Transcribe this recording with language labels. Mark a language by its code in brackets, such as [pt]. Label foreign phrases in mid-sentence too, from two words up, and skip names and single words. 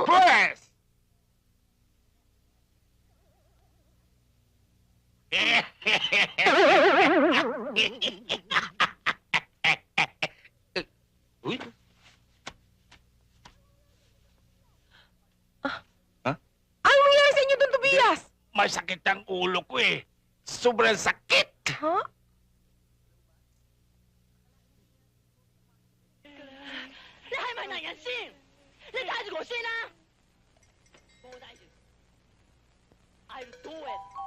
[tl] Pues! Uy, Anong nangyari sa inyo, Don Tobias? masakit ang ulo ko eh. Sobrang sakit. Ha? [yue] 你係咪男人先？你帶住我先啦！幫我帶住。 [en] I'll do it。